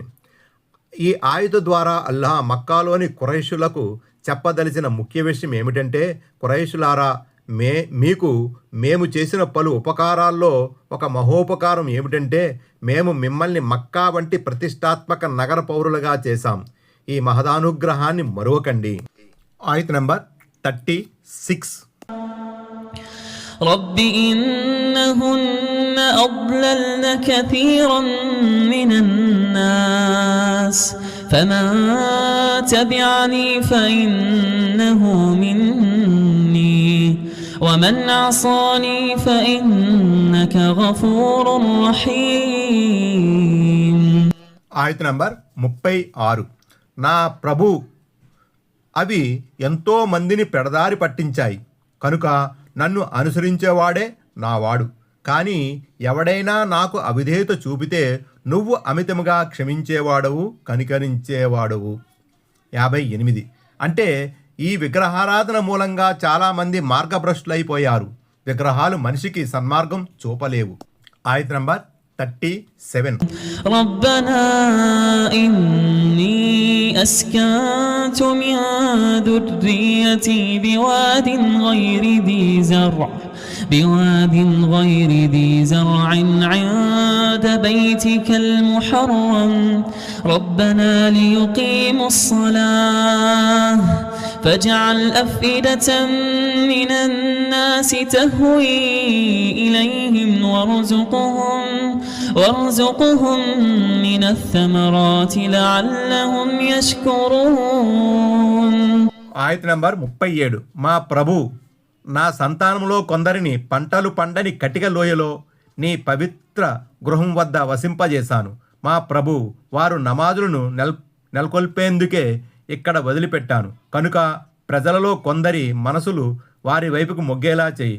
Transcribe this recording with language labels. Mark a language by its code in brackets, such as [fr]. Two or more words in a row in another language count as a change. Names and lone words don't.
[te] ఈ ఆయుధ ద్వారా అల్లాహ్ మక్కాలోని ఖురైషులకు చెప్పదలిచిన ముఖ్య విషయం ఏమిటంటే, ఖురైషులారా, మీకు మేము చేసిన పలు ఉపకారాల్లో ఒక మహోపకారం ఏమిటంటే మేము మిమ్మల్ని మక్కా వంటి ప్రతిష్టాత్మక నగర పౌరులుగా చేశాం. ఈ మహదానుగ్రహాన్ని మరువకండి. ఆయత్ నంబర్ 36. [ar] رب إنهن أضللن كثيرا من الناس فمن تبعني فإنه مني ومن عصاني فإنك غفور رحيم. [te] ఆయత్ నంబర్ 36. నా ప్రభు, అవి ఎంతో మందిని పెడదారి పట్టించాయి కనుక నన్ను అనుసరించేవాడే నావాడు. కానీ ఎవడైనా నాకు అవిధేయత చూపితే నువ్వు అమితముగా క్షమించేవాడవు, కనికరించేవాడవు. 58. అంటే ఈ విగ్రహారాధన మూలంగా చాలామంది మార్గభ్రష్టులైపోయారు. విగ్రహాలు మనిషికి సన్మార్గం చూపలేవు. ఆయత్ నంబర్ 37. [ar] ربنا إني أسكنت من ذريتي بواد غير ذي زرع عند بيتك المحرم ربنا ليقيموا الصلاة فاجعل أفئدة من الناس تهوي إليهم وارزقهم من الثمرات لعلهم يشكرون. [te] ఆయత్ నంబర్ 37. మా ప్రభు, నా సంతానంలో కొందరిని పంటలు పండని కటిక లోయలో నీ పవిత్ర గృహం వద్ద వసింపజేశాను. మా ప్రభు, వారు నమాజులను నెలకొల్పేందుకే ఇక్కడ వదిలిపెట్టాను కనుక ప్రజలలో కొందరి మనసులు వారి వైపుకు మొగ్గేలా చేయి.